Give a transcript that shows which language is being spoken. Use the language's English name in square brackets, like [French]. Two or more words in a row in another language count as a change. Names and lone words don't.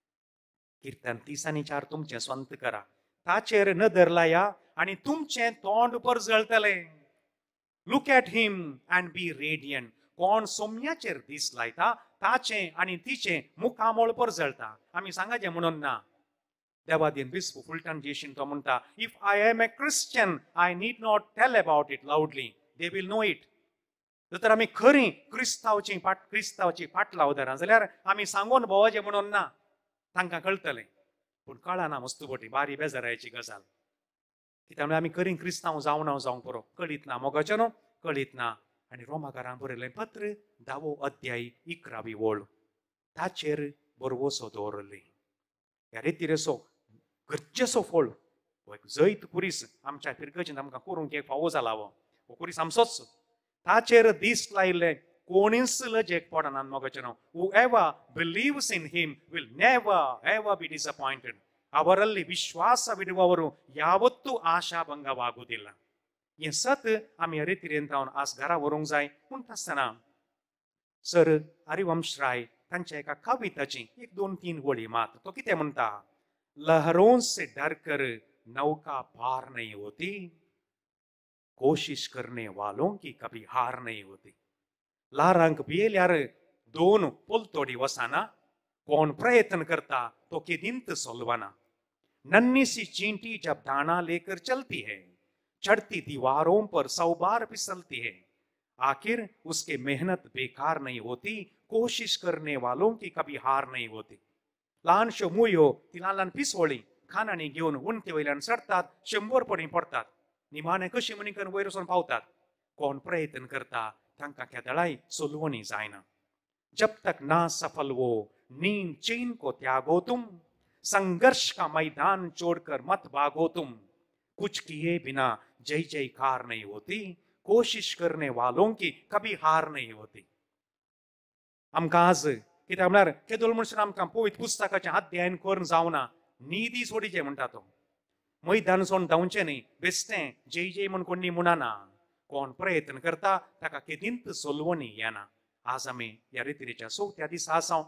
[Konkani] किर्तन 30 आनी 4 तुमचें स्वंत करा. ताचेर नदर लाया आनी तुमचें तोंड परजळटलें. [English] look at him and be radiant. [Konkani] कोण सोम्याचेर दीस लायता ताचें आनी तिचें मुखामोळ परजळटा. आमी सांगाचें म्हणून ना. देवादीन बिस्प फुलटन जेशीन तो म्हणटा [English] if I am a Christian I need not tell about it loudly they will know it. [Konkani] जर आमी खरी क्रिस्तांवाची फाटलावदारां जाल्यार आमी सांगून भोंवचें म्हणून ना. तांकां कळटलें पूण कळना मस्तुबटी बारी बेजाराची गजाल. कित्याक आमी खरी क्रिस्तांव जावंक पुरो कळीत ना. मोगाचें न्हू कळीत ना. आनी रोमाकारांक बरयलें पत्र 10 अध्याय 11वी ओळ ताचेर बरवसो दवरली. ह्या रितीरेचो गरजेचो फोळ जैत कुरीस आमच्या पिरगजीन आमकां करूंक एक फावो जाला. हो कुरीस आमचोच. ताचेर दीस लायले कोणीच लजेक पडना मोगाचें न्हू. [English] whoever believes in him will never ever be disappointed. [Kannada] ಅವರಲ್ಲಿ ವಿಶ್ವಾಸವಿಡುವವರು ಯಾವತ್ತೂ ಆಶಾಭಂಗವಾಗುವುದಿಲ್ಲ. [Konkani] हें सत आमी ह्या रितीरेन जावन आज घरा व्हरूंक जाय. म्हणटा आसतना सर हरिवंशराय तांच्या एका कविताची 1-2-3 वळी मात. तो कितें म्हणटा [Hindi] लहरों से डर कर नौका पार नहीं होती कोशिश करने वालों की कभी हार नहीं होती. [Konkani] लारांक भियेल्यार 2 पोलतोडी वसाना. कोण प्रयत्न करता तो केदींत सोलवाना. [Hindi] नन्ही सी चींटी जब दाना लेकर चलती है चढ़ती दीवारों पर 100 बार फिसलती है. आखिर उसके मेहनत बेकार नहीं होती कोशिश करने वालों की कभी हार नहीं होती. [Konkani] ल्हानश्यो मुयो ती ल्हान ल्हान पिसवळी खानांनी घेवन उंटे वयल्यान चडटात 100 पडी पडटात. निमाणे कशी म्हणी करून वयर वचून पावतात. कोण प्रयत्न करता तांकां केदळाय सोलवणी जायना. [Hindi] जब तक ना सफल वो नींद चैन को त्यागो तुम संघर्ष का मैदान छोड़कर मत भागो तुम. कुछ किए बिना जय जयकार नहीं होती कोशिश करने वालों की कभी हार नहीं होती. [Konkani] आमकां आज कित्याक म्हळ्यार केदोळ मनशान आमकां पवित्र पुस्तकाचें अध्ययन करून जावना. न्हिदी सोडीचें म्हणटा तो. मैदान सोडून धांवचें न्ही. बेश्टें जय जय म्हण कोणी म्हणना. कोण प्रयत्न करता ताका केदींत सोलवणी येना. आज आमी ह्या रितीरेच्या 4थ्या दिसा आसा.